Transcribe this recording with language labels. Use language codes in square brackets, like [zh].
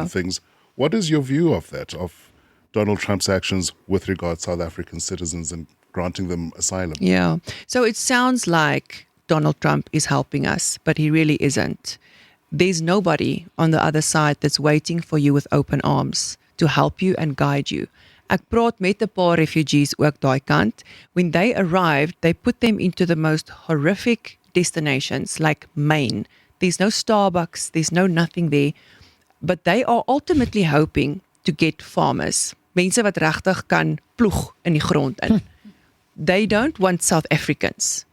[en] on things, what is your view of that, of Donald Trump's actions with regard to South African citizens and granting them asylum? Yeah. So it sounds like Donald Trump is helping us, but he really isn't. There's nobody on the other side that's waiting for you with open arms to help you and guide you. [af] Ek praat met 'n paar refugees ook daai kant. [en] When they arrived, they put them into the most horrific destinations like Maine. There's no Starbucks, there's no nothing there. But they are ultimately hoping to get farmers. [af] Mense wat regtig kan ploeg in die grond in. [en] They don't want South Africans.